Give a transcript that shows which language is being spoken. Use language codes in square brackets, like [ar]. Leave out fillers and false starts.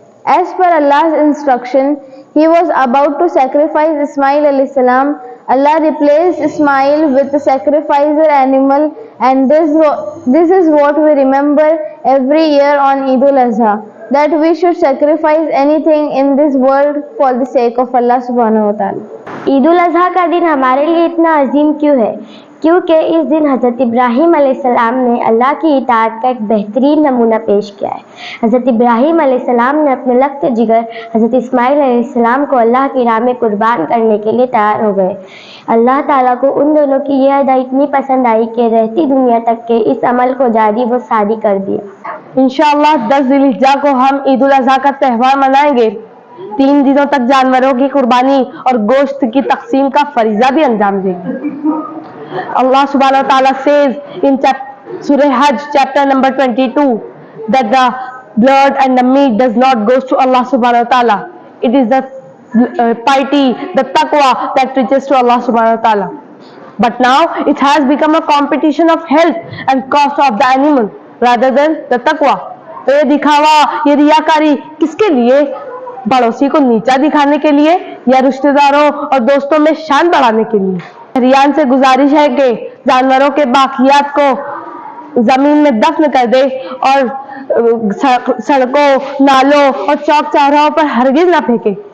[en] As per Allah's instruction, he was about to sacrifice Ismail alayhi salam. Allah replaced Ismail with a sacrificer animal, and this is what we remember every year on Eid al-Azha, that we should sacrifice anything in this world for the sake of Allah subhanahu wa ta'ala. [ur] عید الاضحیٰ کا دن ہمارے لیے اتنا عظیم کیوں ہے؟ کیونکہ اس دن حضرت ابراہیم علیہ السلام نے اللہ کی اطاعت کا ایک بہترین نمونہ پیش کیا ہے. حضرت ابراہیم علیہ السلام نے اپنے لخت جگر حضرت اسماعیل علیہ السلام کو اللہ کی راہ میں قربان کرنے کے لیے تیار ہو گئے. اللہ تعالیٰ کو ان دونوں کی یہ ادا اتنی پسند آئی کہ رہتی دنیا تک کے اس عمل کو جاری و ساری کر دیا. انشاءاللہ 10 ذی الحجہ کو ہم عید الاضحیٰ کا تہوار منائیں گے. 3 دنوں تک جانوروں کی قربانی اور گوشت کی تقسیم کا فریضہ بھی انجام دیں گے. [en] Allah subhanahu wa ta'ala says in Surah Hajj chapter number 22 that the blood and the meat does not go to Allah subhanahu wa ta'ala. It is the piety, the taqwa that reaches to Allah subhanahu wa ta'ala. But now it has become a competition of health and cost of the animal rather than the taqwa. [ur] تو یہ دکھاوا، یہ ریاکاری کس کے لیے؟ پڑوسی کو نیچا دکھانے کے لیے یا رشتہ داروں اور دوستوں میں شان بڑھانے کے لیے؟ شہریان سے گزارش ہے کہ جانوروں کے باقیات کو زمین میں دفن کر دے اور سڑکوں، نالوں اور چوک چوراہوں پر ہرگز نہ پھینکے.